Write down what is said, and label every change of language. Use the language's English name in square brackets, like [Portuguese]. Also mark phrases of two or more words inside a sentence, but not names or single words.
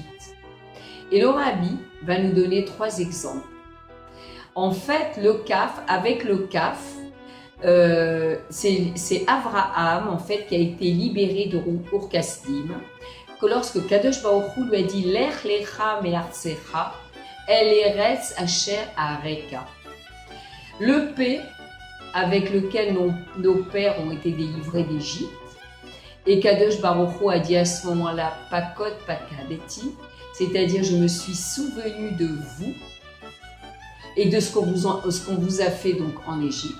[French] Et le Rabbi va nous donner 3 exemples. En fait, avec le Kaf, c'est Avraham en fait qui a été libéré de Ur Kasdim, que lorsque [Hebrew] הקדוש ברוך הוא [French] lui a dit [Hebrew] לך לך מארצך אל ארץ אשר אראך. [French] Le P, avec lequel nos pères ont été délivrés d'Égypte, et [Hebrew] הקדוש ברוך הוא [French] a dit à ce moment-là [Hebrew] פקד פקדתי, [French] c'est-à-dire je me suis souvenu de vous et de ce qu'on vous a fait donc en Égypte.